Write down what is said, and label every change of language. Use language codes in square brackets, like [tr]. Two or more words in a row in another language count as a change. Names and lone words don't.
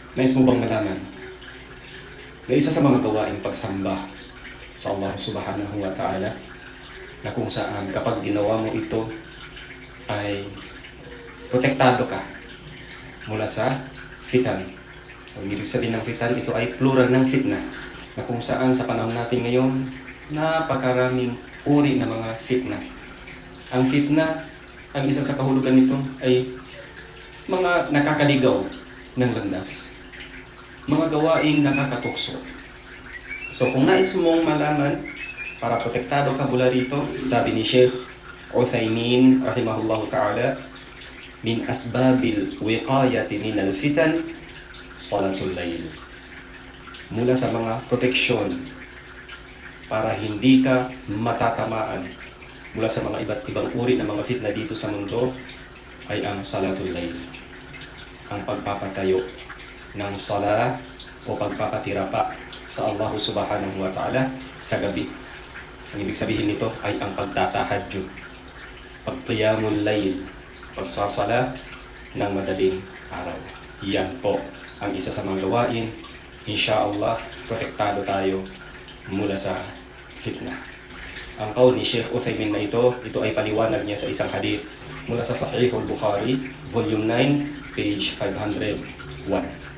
[tl] Nais mo bang malaman na isa sa mga gawaing pagsamba sa Allah [ar] سبحانه وتعالى [tl] na kung saan kapag ginawa mo ito ay protektado ka mula sa fitan. Ang ibig sabihin ng fitan, ito ay plural ng fitna, na kung saan sa panahon natin ngayon napakaraming uri ng mga fitna. Ang fitna, ang isa sa kahulugan nito ay mga nakakaligaw ng landas, mga gawaing nakakatukso. So kung nais mong malaman para protektado ka mula rito, sabi ni Sheikh Uthaymin [ar] رحمه الله تعالى, من أسباب الوقاية من الفتن صلاة الليل. [tl] Mula sa mga proteksyon para hindi ka matatamaan mula sa mga iba't ibang uri ng mga fitna dito sa mundo ay ang [ar] صلاة الليل, [tl] ang pagpapatayo ng sala o pagpapatira pa sa Allah [ar] سبحانه وتعالى [tl] sa gabi. Ang ibig sabihin nito ay ang pagtatahajjud, pagqiyamul layl, pagsasala ng madaling araw. Yan po ang isa sa mga gawain. Insha'Allah, protektado tayo mula sa fitna. Ang qaul ni Sheikh Uthaymin na ito ay paliwanag niya sa isang hadith mula sa Sahih al-Bukhari, [en] volume 9, page 501.